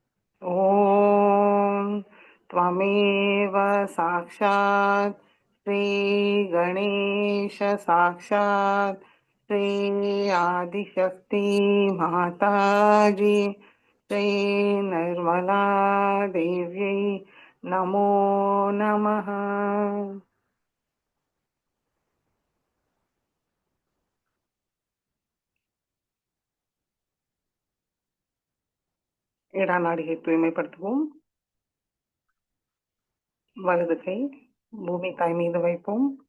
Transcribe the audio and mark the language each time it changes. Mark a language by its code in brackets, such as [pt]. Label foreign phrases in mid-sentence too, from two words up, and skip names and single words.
[sa] ॐ त्वमेव साक्षात् श्रीगणेश साक्षात् श्री आदिशक्ति माताजी श्रीनिर्मला देव्यै नमो नमः। [ta] இடநாடியை தூய்மைப்படுத்துவோம். வலது கை பூமி தாய் மீது வைப்போம்.